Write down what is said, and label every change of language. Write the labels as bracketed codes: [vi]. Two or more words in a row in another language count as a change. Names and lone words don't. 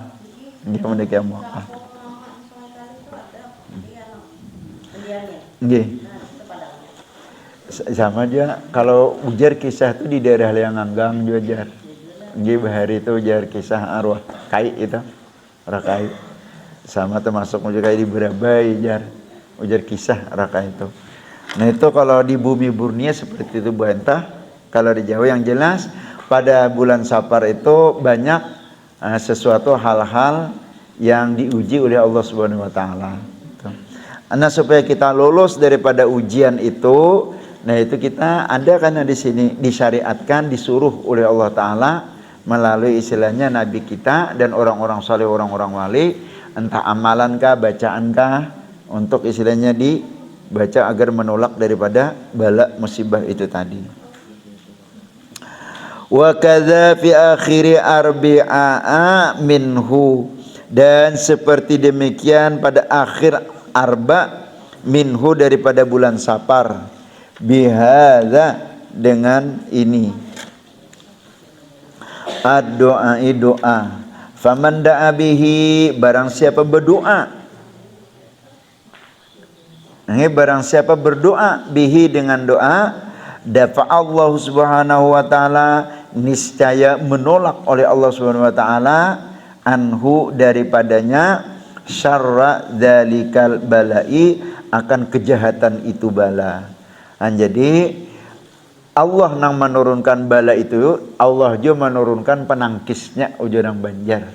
[id] Dia mau kayak muakal. Nggih. [bjn] Sama aja kalau ujar kisah itu di daerah Lianganggang juga jar. Nggih bahari itu ujar kisah arwah kai itu. Rakai. Sama termasuk ujar kayak di Berabai jar. Ujar kisah rakai itu. Nah itu kalau di bumi Borneo seperti itu Bu Entah. [id] Kalau di Jawa yang jelas pada bulan Safar itu banyak sesuatu hal-hal yang diuji oleh Allah [ar] سبحانه وتعالى. [id] Nah supaya kita lolos daripada ujian itu, nah itu kita ada karena di sini disyariatkan, disuruh oleh Allah taala melalui istilahnya nabi kita dan orang-orang saleh, orang-orang wali, entah amalankah, bacaankah, untuk istilahnya dibaca agar menolak daripada bala musibah itu tadi. [ar] وكذا في آخر أربعاء منه, [id] dan seperti demikian pada akhir [ar] أربعاء منه [id] daripada bulan Safar, bihadza dengan ini [ar] الدعاء doa, فمن دعا به, [id] barang siapa berdoa, barang siapa berdoa bihi dengan doa, [ar] دفع الله سبحانه وتعالى, [id] niscaya menolak oleh Allah [ar] سبحانه وتعالى عنه [id] daripadanya [ar] شر ذلك البلاء, [id] akan kejahatan itu bala. Jadi Allah nang menurunkan bala itu, Allah juga menurunkan penangkisnya ujurang Banjar.